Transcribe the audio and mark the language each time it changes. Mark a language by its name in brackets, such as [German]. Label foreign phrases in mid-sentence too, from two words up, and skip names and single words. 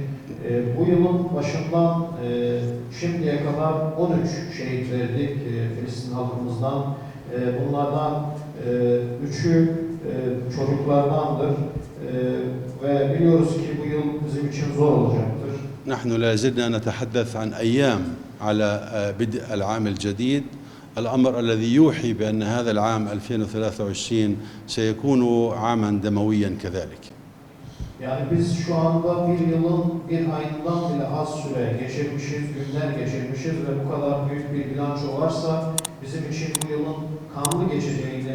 [Turkish] Bu yılın başından şimdiye kadar 13 şehit verdik Filistin halkımızdan. Bunlardan 3'ü çocuklardandır. Ve biliyoruz ki bu yıl bizim için zor olacaktır. [Arabic] نحن لا زلنا نتحدث عن أيام على بدء العام الجديد، الأمر الذي يوحي بأن هذا العام 2023 سيكون عاما دمويا كذلك. [Turkish] Yani biz şu anda bir yılın bir ayından bile az süre geçirmişiz, günler geçirmişiz ve bu kadar büyük bir bilanço varsa bizim için bu yılın kanlı geçeceği